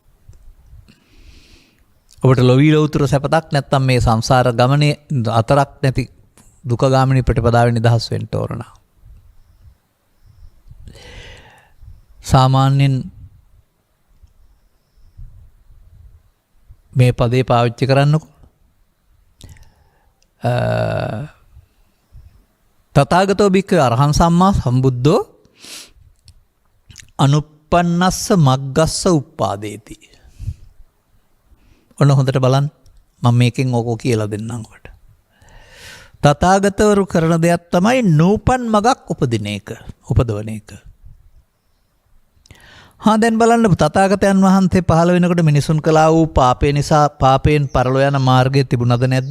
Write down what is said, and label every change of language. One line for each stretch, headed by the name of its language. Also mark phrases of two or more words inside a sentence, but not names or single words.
Sinhala: ඔබට ලොවී ලොවුතුරු සැපතක් නැත්තම් මේ සංසාර ගමනේ අතරක් නැති දුකගාමිනී ප්‍රතිපදාවෙන් නිදහස් වෙන්න ඕන. සාමාන්‍යයෙන් මේ පදේ පාවිච්චි කරන්නකො.
Pali: තථාගතෝ භික්ඛවේ අරහං සම්මා සම්බුද්ධෝ අනුප්පන්නස්ස මග්ගස්ස උප්පාදේති.
Sinhala: ඔන්න හොඳට බලන්න. මම මේකෙන් ඕකෝ කියලා දෙන්නම් ඔබට. තථාගතවරු කරන දෙයක් තමයි නූපන් මගක් උපදින එක, උපදවන එක. දැන් බලන්න තථාගතයන් වහන්සේ පහළ වෙනකොට මිනිසුන් කළා වූ පාපය නිසා පාපයෙන් පරලෝ යන මාර්ගය තිබුණද නැද්ද?